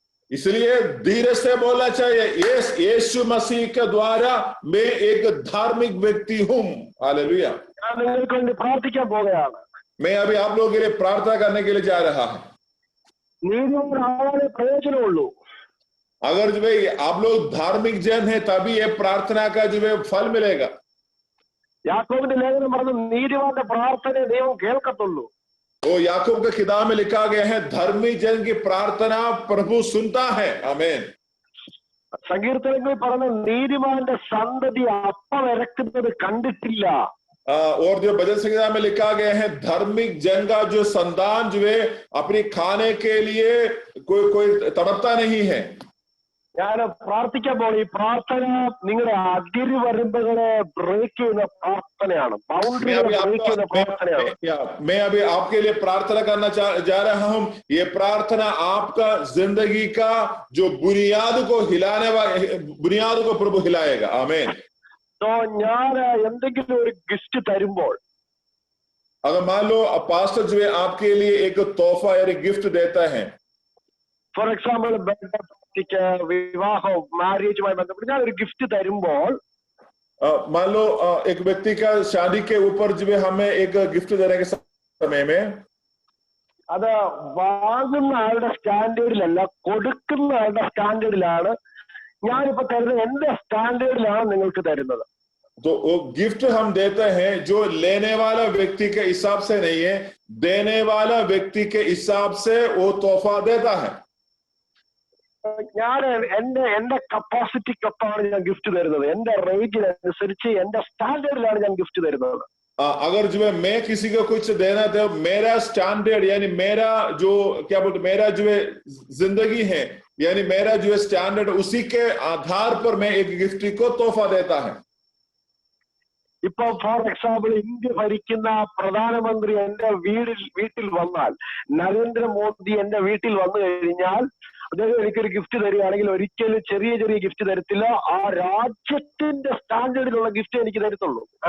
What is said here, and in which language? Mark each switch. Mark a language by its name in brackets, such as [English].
[Hindi] इसलिए धीरे से बोलना चाहिए, यीशु मसीह के द्वारा मैं एक धार्मिक व्यक्ति हूँ। हालेलुया। [Malayalam] ഞാൻ നിങ്ങൾക്ക് വേണ്ടി പ്രാർത്ഥിക്കാൻ പോകുകയാണ്. [Hindi] मैं अभी आप लोगों के लिए प्रार्थना करने के लिए जा रहा हूँ। [Malayalam] നീതിമാനാവാനേ പ്രയോജനമുള്ളൂ. [Hindi] अगर जो है आप लोग धार्मिक जन है, तभी ये प्रार्थना का जो है फल मिलेगा। [Malayalam] യാക്കോബിന്റെ ലേഖനം പറഞ്ഞു, നീതിമാന്റെ പ്രാർത്ഥനയെ ദൈവം കേൾക്കത്തുള്ളൂ. [Hindi] वो याकूब के किताब में लिखा गया है, धर्मी जन की प्रार्थना प्रभु सुनता है। आमीन। [Malayalam] സങ്കീർത്തനങ്ങളിൽ പറഞ്ഞ നീതിമാന്റെ സന്തതി അപ്പം ഇറക്കുന്നത് കണ്ടിട്ടില്ല. [Hindi] और जो भजन संहिता में लिखा गया है, धार्मिक जन का जो संतान जो है अपनी खाने के लिए कोई तड़पता नहीं है। [Malayalam] ഞാൻ പ്രാർത്ഥിക്കാൻ പോകും. ഈ പ്രാർത്ഥന നിങ്ങളുടെ അതിർവരമ്പുകളെ ബ്രേക്ക് ചെയ്യുന്ന പ്രാർത്ഥനയാണ്. ബൗണ്ടറികളെ ബ്രേക്ക് ചെയ്യുന്ന പ്രാർത്ഥനയാണ്. [Hindi] मैं अभी आपके लिए प्रार्थना करना जा रहा हूँ। ये प्रार्थना आपका जिंदगी का जो बुनियाद को प्रभु हिलाएगा। आमीन। [Malayalam] तो ഞാൻ എന്തെങ്കിലും ഒരു ഗിഫ്റ്റ് തരുമ്പോൾ, [Hindi] अगर मान लो पास्टर जो है आपके लिए एक तोहफा यानी गिफ्ट देता है, [Malayalam] ഫോർ എക്സാമ്പിൾ വിവാഹവും മാരേജുമായി ബന്ധപ്പെട്ട് ഞാൻ ഒരു ഗിഫ്റ്റ് തരുമ്പോൾ, [Hindi] मान लो एक व्यक्ति का शादी के ऊपर जो है हमें एक गिफ्ट देने के समय में, [Malayalam] അത് വാങ്ങുന്ന ആളുടെ സ്റ്റാൻഡേർഡിലല്ല, കൊടുക്കുന്ന ആളുടെ സ്റ്റാൻഡേർഡിലാണ്. ഞാനിപ്പോ തരുന്നത് എന്റെ സ്റ്റാൻഡേർഡിലാണ് നിങ്ങൾക്ക് തരുന്നത്. [Hindi] तो वो गिफ्ट हम देते हैं जो लेने वाला व्यक्ति के हिसाब से नहीं है, देने वाला व्यक्ति के हिसाब से वो तोहफा देता है। [Malayalam] ഞാൻ എന്റെ കപ്പാസിറ്റിക്കൊപ്പമാണ് ഞാൻ ഗിഫ്റ്റ് തരുന്നത്. എന്റെ റേഞ്ചിനനുസരിച്ച് എന്റെ സ്റ്റാൻഡേർഡിലാണ് ഞാൻ ഗിഫ്റ്റ് തരുന്നത്. [Hindi] अगर जो है मैं किसी को कुछ देना तो मेरा स्टैंडर्ड यानी मेरा जो क्या बोलते मेरा जो है जिंदगी है यानी मेरा जो है स्टैंडर्ड उसी के आधार पर मैं एक गिफ्ट को तोहफा देता है। [Malayalam] ഇപ്പൊ ഫോർ എക്സാമ്പിൾ ഇന്ത്യ ഭരിക്കുന്ന പ്രധാനമന്ത്രി എന്റെ വീട്ടിൽ വന്നാൽ, നരേന്ദ്രമോദി എന്റെ വീട്ടിൽ വന്നു കഴിഞ്ഞാൽ അദ്ദേഹം എനിക്കൊരു ഗിഫ്റ്റ് തരികയാണെങ്കിൽ ഒരിക്കലും ചെറിയ ചെറിയ ഗിഫ്റ്റ് തരത്തില്ല, ആ രാജ്യത്തിന്റെ സ്റ്റാൻഡേർഡിലുള്ള ഗിഫ്റ്റ് എനിക്ക് തരത്തുള്ളൂ.